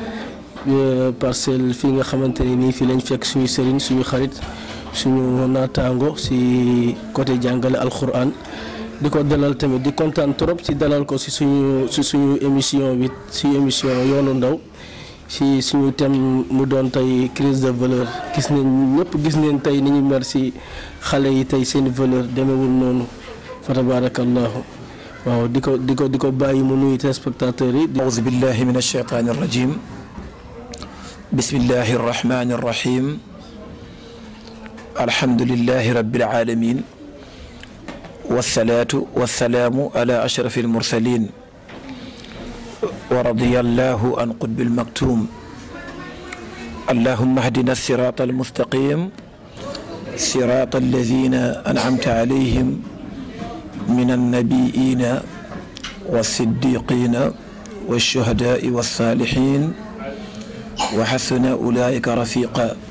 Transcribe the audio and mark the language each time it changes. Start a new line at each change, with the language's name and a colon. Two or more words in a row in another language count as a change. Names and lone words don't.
Wolof: fii nga xamante ni nii fii lañ fekk suñu sëriñ suñu xarit suñu naataango si côté jàngale alquran di ko dalal tamit di kontaan trop si dalal ko si suñu émission bi si émission yoonu ndaw si suñu thème mu doon tey
French: crise de valeur
Wolof: gis neen tey ni ñu mer si xale yi tey seen valeur demewul noonu fa tabarakallahu waaw di ko bàyyi mu nuyu téléspectateurs yi.
Arabic: أعوذ بالله من الشيطان الرجيم بسم الله الرحمن الرحيم الحمد لله رب العالمين والصلاة والسلام على أشرف المرسلين ورضي الله عن قطب المكتوم اللهم اهدنا الصراط المستقيم صراط الذين أنعمت عليهم من النبيين والصديقين والشهداء والصالحين وحسن أولئك رفيقا